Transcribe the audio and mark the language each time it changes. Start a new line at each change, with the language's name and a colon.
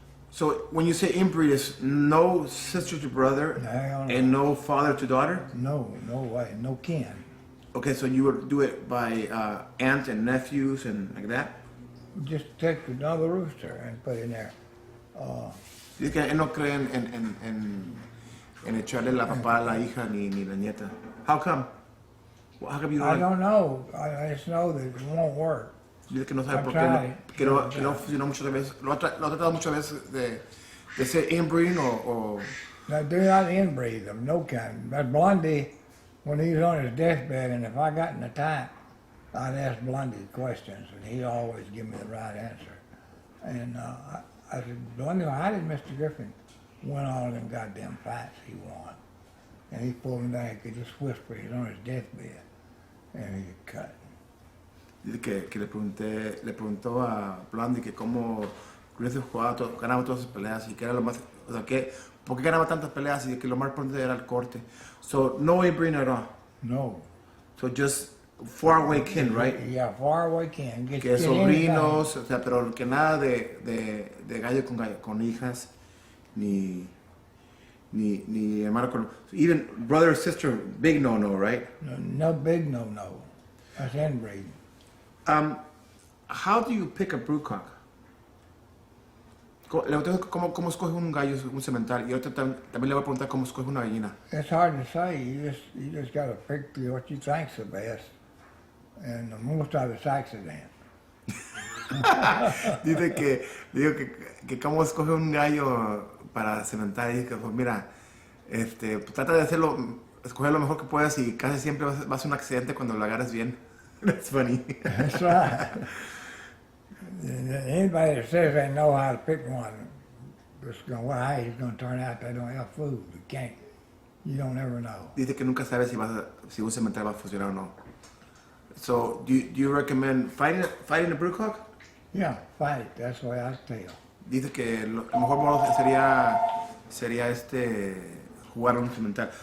English: So when you say inbreed, it's no sister to brother Hell no. and no father to daughter? No way, no kin. Okay, so you would do it by aunt and nephews and like that? Just take another rooster and put in there.
Spanish: Dice que él no cree en echarle la papá a la hija ni la nieta.
English: How come? Well, how come you I don't? don't know. I just know that it won't work.
Spanish: Dice que no sabe
English: I
Spanish: por
English: tried.
Spanish: qué no funcionó muchas veces. Lo ha tratado muchas veces de ser inbreeding o
English: Now, do not inbreed them, no kind. But Blondie, when he was on his deathbed, and if I got in a tie, I'd ask Blondie questions, and he'd always give me the right answer. And I said, Blondie, how did Mr. Griffin win all them goddamn fights he won? And he pulled me down, he could just whisper, he's on his deathbed, and he could cut.
Spanish: Dice que le preguntó a Blondie que cómo Griffith ganaba todas sus peleas y que era lo más, o sea, que por qué ganaba tantas peleas y que lo más importante era el corte.
English: So no inbreeding at all. No. So just far away kin, right? Yeah, far away kin.
Spanish: Que sobrinos, o sea, pero que nada de gallo con hijas, ni hermano con,
English: even brother or sister, big no, right? No big no. That's inbreeding. How do you pick a broodcock?
Spanish: Le pregunto cómo escoge un gallo, un semental, y ahorita también le voy a preguntar cómo escoge una gallina.
English: It's hard to say. You just got to pick what you think's the best, and most of it's accident.
Spanish: Dice que cómo escoge un gallo para sementar, y que pues mira, pues, trata de escoger lo mejor que puedas y casi siempre va a ser un accidente cuando lo agarres bien.
English: That's funny. That's right. Anybody that says they know how to pick one, just going, well, hey, he's going to turn out they don't have food. You can't. You don't ever know.
Spanish: Dice que nunca sabe si un semental va a funcionar o no.
English: So, do you recommend fighting a broodcock? Yeah, fight it. That's the way I tell.
Spanish: Dice que lo mejor modo sería jugar a un semental.